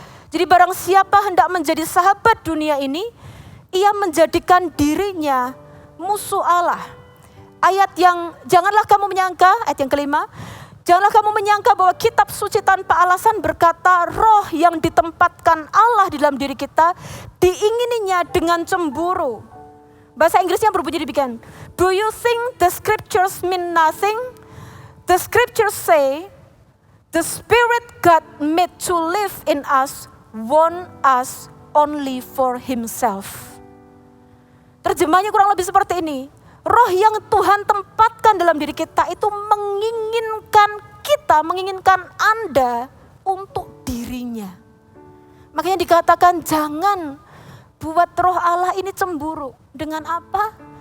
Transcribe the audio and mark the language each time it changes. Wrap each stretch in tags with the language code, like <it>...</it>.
<id>Jadi barang siapa hendak menjadi sahabat dunia ini, ia menjadikan dirinya musuh Allah. Ayat yang janganlah kamu menyangka, ayat yang kelima, janganlah kamu menyangka bahwa kitab suci tanpa alasan berkata roh yang ditempatkan Allah di dalam diri kita diingininya dengan cemburu. Bahasa Inggrisnya berbunyi demikian.</id> <en>Do you think the scriptures mean nothing? The scriptures say the Spirit God made to live in us want us only for Himself.</en> <id>Terjemahnya kurang lebih seperti ini. Roh yang Tuhan tempatkan dalam diri kita itu menginginkan kita, menginginkan Anda untuk dirinya. Makanya dikatakan jangan buat roh Allah ini cemburu. Dengan apa?</id>